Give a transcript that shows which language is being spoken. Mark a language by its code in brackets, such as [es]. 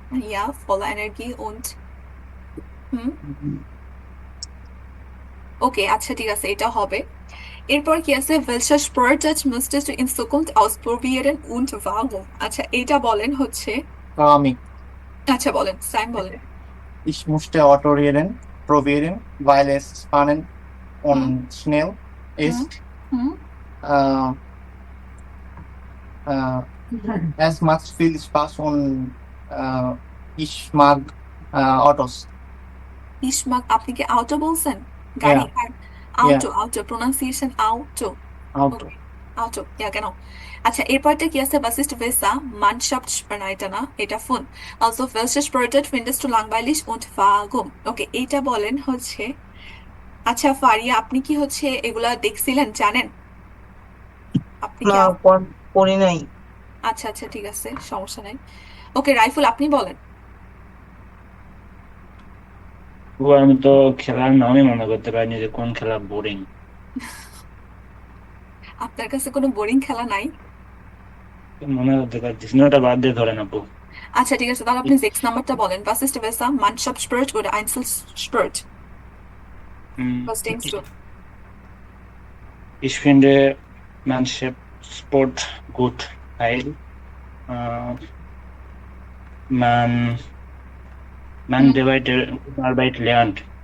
[bn] ইয়া ফলা energy und হুম ওকে, আচ্ছা ঠিক আছে, এটা হবে। এরপর কি আছে? [de] welcher Sportart müsstest du in Zukunft ausprobieren und warum? [bn] আচ্ছা এইটা বলেন হচ্ছে, আমি আচ্ছা বলেন, সাইম বলেন। [de] Ich musste Autorieren probieren, weil es spannend und schnell ist. হুম Äh, es macht viel Spaß und ich mag Autos. [bn] ইসমাক, আপনি কি আউটো বলছেন? গাড়ি [en] Yeah. [bn] আর আউটো, আউটো প্রোনাউন্সিয়েশন আউটো, [de] Auto. [bn] আউটো, ইয়া কেন? আচ্ছা এরপরটা কি আছে? [de] was ist besser Mannschaft, [bn] না এটা না, এটা phone. [de] also welche Sportart findest du langweilig und warum? [bn] ওকে, এইটা বলেন হচ্ছে, আচ্ছা ফারিয়া, আপনি কি হচ্ছে এগুলা দেখছিলেন, জানেন? আপনি কি না পড়ি নাই। আচ্ছা আচ্ছা ঠিক আছে, সমস্যা নাই। ওকে রাইফুল, আপনি বলেন। আমি তো খেলার নামই মনে করতে পারিনি যে কোন খেলা বোরিং। আপনার কাছে কোনো বোরিং খেলা নাই? মনে করতে পারছিস না, ওটা বাদ দিয়ে ধরেন আপু। আচ্ছা ঠিক আছে, তাহলে আপনি 6 নাম্বারটা বলেন। [de] was ist besser Mannschaftssport oder Einzelsport? Was denkst du? Ich finde Mannschaftssport gut, weil man dabei Arbeit lernt.